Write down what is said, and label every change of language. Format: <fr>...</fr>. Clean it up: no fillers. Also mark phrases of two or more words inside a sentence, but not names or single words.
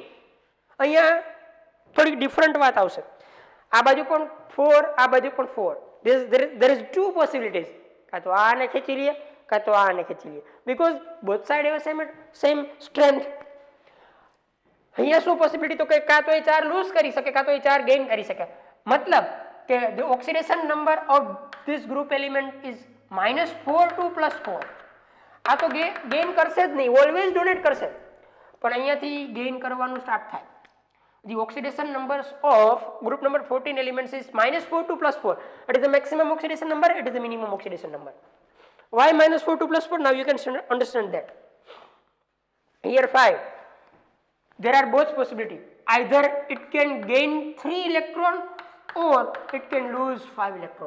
<gu>અહીંયા થોડી ડિફરન્ટ વાત આવશે. આ બાજુ પણ 4, આ બાજુ પણ 4.</gu> <en>there is 2 possibilities.</en> <gu>કાં તો આને ખેંચી લઈએ કાં તો આને ખેંચી લઈએ</gu> <en>because both side have same strength.</en> <gu>અહીંયા શું પોસિબિલિટી તો કે કાં તો એ 4 લૂઝ કરી શકે કાં તો એ 4 ગેઇન કરી શકે. મતલબ કે</gu> <en>the oxidation number of this group element is -4 to +4.</en> <gu>આ તો ગેઇન કરશે જ નહીં,</gu> <en>always donate</en> <gu>કરશે. પણ અહીંયાથી ગેઇન કરવાનું સ્ટાર્ટ થાય.</gu> <en>The oxidation numbers of group number 14 elements is -4 to +4. It is the maximum oxidation number, it is the minimum oxidation number. Why -4 to +4? Now you can understand that. Here 5. There are both possibility. Either it can gain 3 electron or it can lose 5 electron.</en>